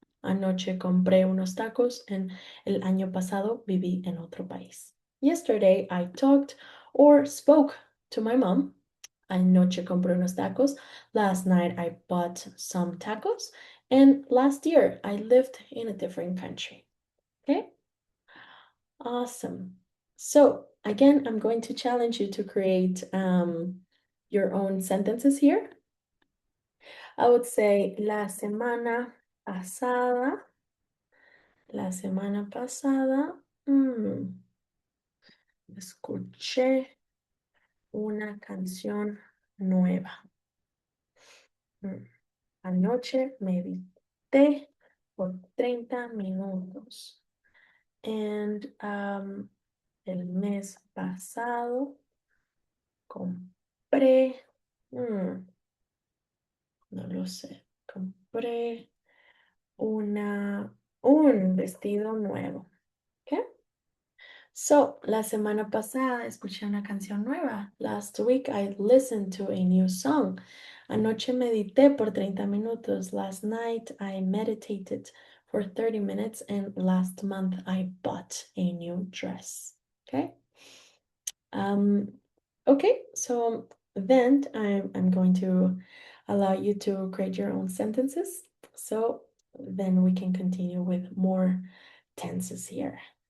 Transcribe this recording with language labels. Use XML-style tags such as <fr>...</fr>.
<es>Anoche compré unos tacos and el año pasado viví en otro país.</es> <en>Yesterday I talked or spoke to my mom.</en> <es>Anoche compré unos tacos.</es> <en>Last night I bought some tacos. And last year I lived in a different country. Okay? Awesome. So again, I'm going to challenge you to create your own sentences here. I would say la semana pasada.</en> <es>La semana pasada escuché una canción nueva. Mm, Anoche me viste por 30 minutos. And el mes pasado compré, no lo sé, compré un vestido nuevo. ¿Qué? So, la semana pasada escuché una canción nueva.</es> <en>Last week I listened to a new song.</en> <es>Anoche medité por 30 minutos.</es> <en>Last night I meditated for 30 minutes. And last month I bought a new dress. Okay? Okay, so then I'm going to allow you to create your own sentences. So then we can continue with more tenses here.</en>